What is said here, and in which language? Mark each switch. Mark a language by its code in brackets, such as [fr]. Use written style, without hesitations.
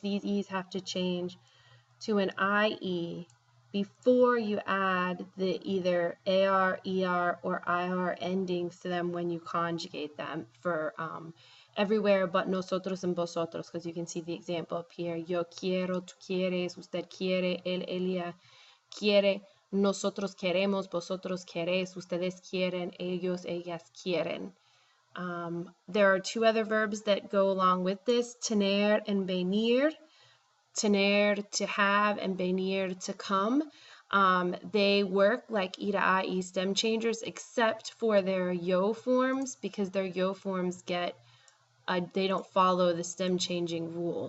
[en] These E's have to change to an IE before you add the either AR, ER, or IR endings to them when you conjugate them for everywhere but nosotros and vosotros, because you can see the example up here. [es] Yo quiero, tú quieres, usted quiere, él, ella quiere, nosotros queremos, vosotros queréis, ustedes quieren, ellos, ellas quieren. [en] There are two other verbs that go along with this, tener and venir. Tener, to have, and venir, to come. They work like E to IE stem changers except for their yo forms, because their yo forms they don't follow the stem changing rule.